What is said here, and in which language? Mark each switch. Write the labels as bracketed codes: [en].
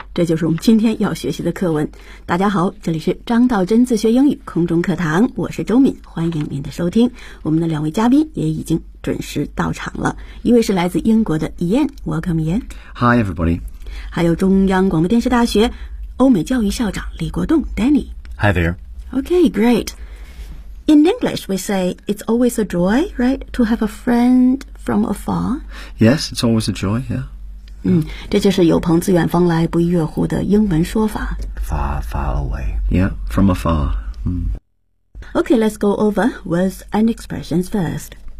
[zh] 这就是我们今天要学习的课文。大家好，这里是张道真自学英语空中课堂，我是周敏，欢迎您的收听。我们的两位嘉宾也已经准时到场了，一位是来自英国的 Ian， [en] Welcome Ian。 Hi everybody。 [zh] 还有中央广播电视大学欧美教育校长李国栋 ，Danny。 [en] Hi there。 Okay, great. In English, we say it's always a joy, right, to have a friend from afar. Yes, it's always a joy, yeah. [zh] 嗯，这就是有朋自远方来，不亦乐乎的英文说法。 [en] Far, far away. Yeah, from afar. Okay, let's go over words and expressions first.